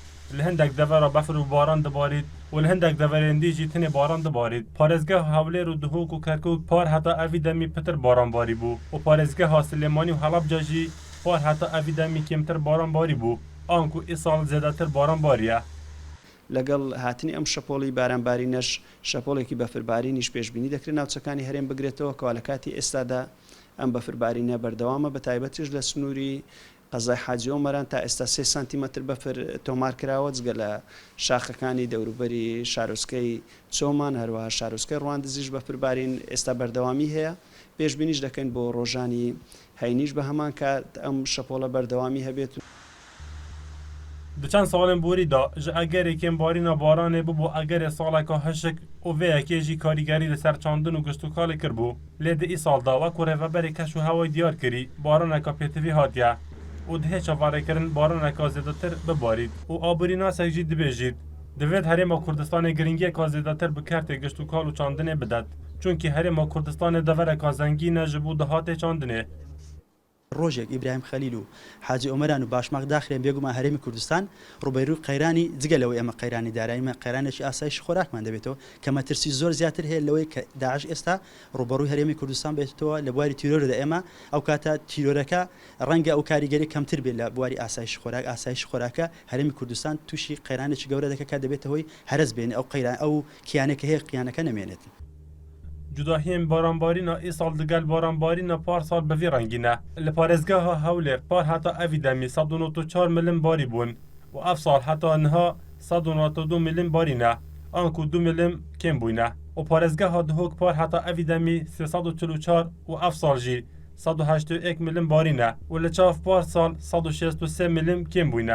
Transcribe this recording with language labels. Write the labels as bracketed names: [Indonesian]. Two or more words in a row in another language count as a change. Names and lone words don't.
[Kurdish] Li hindek devera befir û baran dibarît û li hindek deverên dî jî tinê baran dibarît. Parêzgeha Hewlêr û Duhok û Kerkûk par heta evî demî pitir baranbarî bû û parêzgeha Silêmanî û Helebca jî par heta evî demî kêmtir baranbarî bû. An ku îsal zêdetir baranbarî ye. [Central Kurdish] لەگەڵ هاتنی ئەم شەپۆڵی بارانبارینەش شەپۆڵێکی بەفربارینیش پێشبینی دەکرێت ناوچەکانی هەرێم بگرێتەوە کەوا لە کاتی ئێستادا ئەم بەفربارینە بەردەوامە بە تایبەتیش لە سنووری قەزای حاجی ئۆمەران تا ئێستا 3 سانتیمەتر بەفر تۆمار کراوە جگە لە شاخەکانی دەوروبەری شارۆچکەی چۆمان هەروەها شارۆچکەی ڕواندزیش بەفربارین ئێستا بەردەوامی هەیە پێشبینیش دەکەین بۆ ڕۆژانی هەینیش بە هەمان کات ئەم شەپۆڵە بەردەوامی هەبێت. [Kurdish] Di çend salên borî da ji egerekên barîna baranê bibû egerê saleka hişik û vê yekê jî karîgerî li ser çandin û giştûkalê kirbû. Lê di îsal da wek ku rêveberê keş û hewayê diyar kirî baraneka pêtivî hatiye û dihê çavarêkirin baraneka zêdetir bibarît û abirînasek jî dibêjît. Divêt Herêma Kurdistanê giringiyeka zêdetir bi kertê giştûkal û çandinê bidet. Çunkî Herêma Kurdistanê devereka zengîn e ji bo dihatê çandinê. [Central Kurdish] ڕۆژێک ئیبراهیم خەلیل و حاجی ئۆمەران و باشماق داخرێن بێگومان هەرێمی کوردستان ڕوبەروی قەیرانی جگە لەوەی ئەمە قەیرانی داراییمە قەیرانێکی ئاسایشی خۆراکمان دەبێتەوە کە مەترسی زۆر زیاتر هەیە لەوەی کە داعش ئێستا ڕوبەروی هەرێمی کوردستان بێتەوە لە بواری تیرۆردا ئێمە ئەو کاتە تیرۆرەکە ڕەنگە ئەو کاریگەری کەمتر بێت لە بواری ئاسایشی خۆراک ئاسایشی خۆراکە هەرێمی کوردستان تووشی قەیرانێکی گەورە دەکە کە دەبێتەوەی هەرس بێنێ ئەو قەیران ئەو کیانێکە هەیە قیانەکە نەمێنێت. [Kurdish] Cudahiyên baranbarîna îsal digel baranbarîna parsal bi vî rengî ne. Li parêzgeha Hewlêr par heta evî demî 194 milim barî bûn û ev sal heta niha 192 milim barî ne. An ku 2 milim kêm bûyne. û parêzgeha Duhok par heta evî demî 344 û ev sal jî 181 milim barî ne û li çav parsal 163 milim kêm bûyne.